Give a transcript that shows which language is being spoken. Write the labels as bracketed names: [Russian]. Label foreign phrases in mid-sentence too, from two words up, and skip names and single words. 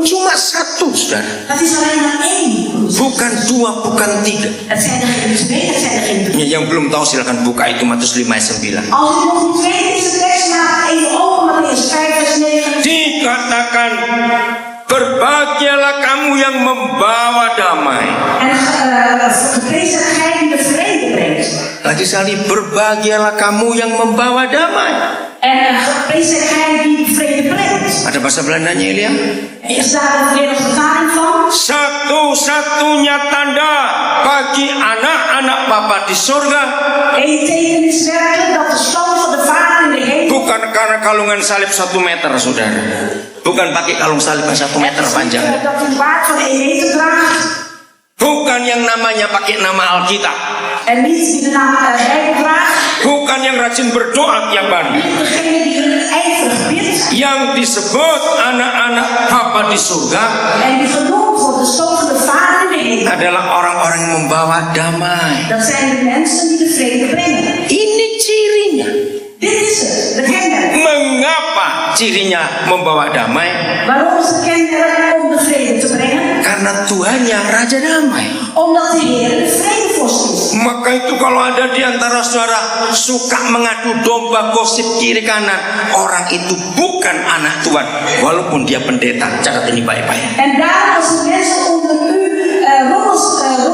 [Indonesian] cuma satu, saudara. [Dutch] Dat is alleen maar één. [Indonesian] Bukan dua, bukan tiga. [Dutch] Het zijn er geen twee, het zijn er geen drie. [Indonesian] Yang belum tahu silakan buka itu Matius 5 ayat 9. [Dutch] Als u nog niet weet deze tekst, maak even open Mattheus 5 vers 9. [Indonesian] Dikatakan, berbahagialah kamu yang membawa damai. [Dutch] En geprezen gij die de vrede brengt. [Indonesian] Lagi sekali, berbahagialah kamu yang membawa damai. [Dutch] En geprezen gij die de vrede brengt. [Indonesian] Ada bahasa Belandanya, Elia? [Dutch] Is daar weer een vertaling van? [Indonesian] Satu-satunya tanda bagi anak-anak Bapa di surga, [Dutch] Eén teken is werkelijk dat de zoon van de Vader in de hemel. [Indonesian] bukan karena kalungan salib 1 meter, saudara. Bukan pakai kalung salib 1 meter panjang. [Dutch] Dat een baard van 1 meter draagt. [Indonesian] Bukan yang namanya pakai nama Alkitab. [Dutch] En niet die de naam Bijbel draagt. [Indonesian] Bukan yang rajin berdoa tiap hari. [Dutch] Degene die een ijverig bidt. [Indonesian] Yang disebut anak-anak Bapa di surga [Dutch] En die genoemd wordt de zoon van de Vader in de hemel. [Indonesian] adalah orang-orang yang membawa damai. [Dutch] Dat zijn de mensen die de vrede brengen. [Indonesian] Ini cirinya. [Dutch] Dit is het, de kenmerk. [Indonesian] Mengapa cirinya membawa damai? [Dutch] Waarom is het kenmerk om de vrede te brengen? [Indonesian] Karena Tuhannya Raja Damai. [Dutch] Omdat de Heer de vredevorst is. [Indonesian] Maka itu kalau ada di antara saudara suka mengadu domba gosip kiri kanan, orang itu bukan anak Tuhan, walaupun dia pendeta. Catat ini baik-baik. [Dutch] En daarom als de mensen onder u roddels